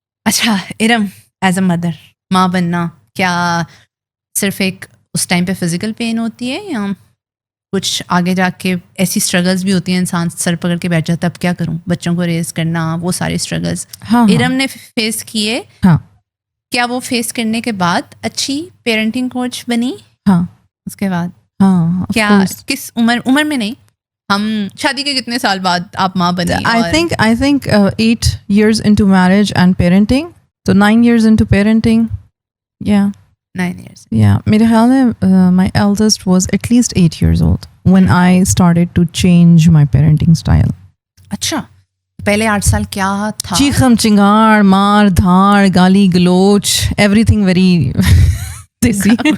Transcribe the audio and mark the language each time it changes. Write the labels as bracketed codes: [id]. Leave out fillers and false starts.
[ur] اچھا Iram, as a mother, ماں بننا کیا صرف ایک اس ٹائم پہ فزیکل پین ہوتی ہے یا کچھ آگے جا کے ایسی اسٹرگلز بھی ہوتی ہیں, انسان سر پکڑ کے بیٹھ جاتا ہے اب کیا کروں, بچوں کو ریز کرنا, وہ ساری اسٹرگلز ارم نے فیس کیے. کیا وہ فیس کرنے کے بعد اچھی پیرنٹنگ کوچ بنی؟ اس کے بعد کیا کس عمر میں نہیں, ہم شادی کے کتنے سال بعد آپ ماں بنی؟ [en] I think 8 years into marriage and parenting, so 9 years into parenting. 9 years. Yeah, [ur] میرے خیال میں [en] my eldest was at least 8 years old when I started to change my parenting style. [ur] اچھا, پہلے 8 سال کیا تھا؟ چیخم چنگاڑ, مار دھاڑ, گالی گلوچ, [en] everything very [ur] دیسی.